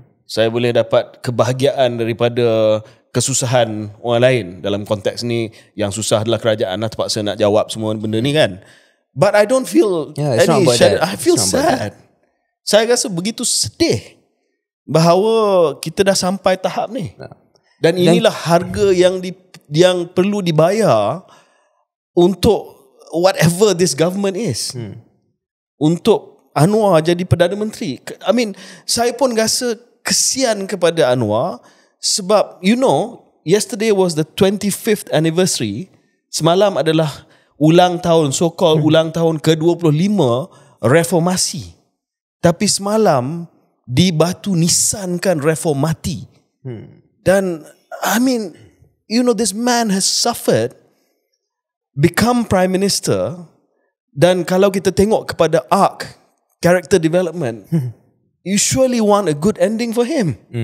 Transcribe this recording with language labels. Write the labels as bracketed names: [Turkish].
[Malay] Saya boleh dapat kebahagiaan daripada kesusahan orang lain. Dalam konteks ni, yang susah adalah kerajaan lah, terpaksa nak jawab semua benda ni kan. [English] But I don't feel any I feel sad. [Malay] Saya rasa begitu sedih bahawa kita dah sampai tahap ni. Dan inilah harga yang perlu dibayar untuk [English] whatever this government is. [Malay] Untuk Anwar jadi Perdana Menteri. [English] I mean, [Malay] saya pun rasa kesian kepada Anwar sebab, you know, [English] yesterday was the 25th anniversary. [Malay] Semalam adalah ulang tahun, so-called ulang tahun ke-25 reformasi. Tapi semalam dibatu nisankan reformati. [English] Dan, I mean, you know, this man has suffered, become Prime Minister, [Malay] dan kalau kita tengok kepada arc character development, [English] you surely want a good ending for him.